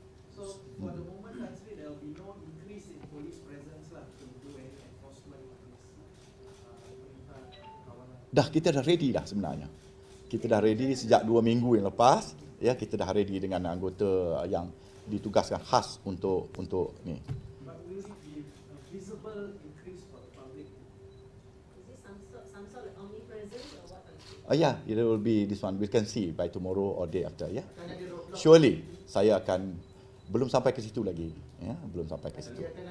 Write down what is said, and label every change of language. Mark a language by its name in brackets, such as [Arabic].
[English] So for the moment, actually there will be no increase in police presence lah to do any enforcement of this [Malay] perintah kawalan. Dah kita dah ready dah sebenarnya. Kita dah ready sejak 2 minggu yang lepas ya, kita dah ready dengan anggota yang ditugaskan khas untuk ni. [English] But will it be a visible increase for the public? Is it some sort of omnipresent or what? Yeah, it will be this one. We can see by tomorrow or day after ya. [Malay] Surely saya akan belum sampai ke situ lagi ya, belum sampai ke situ.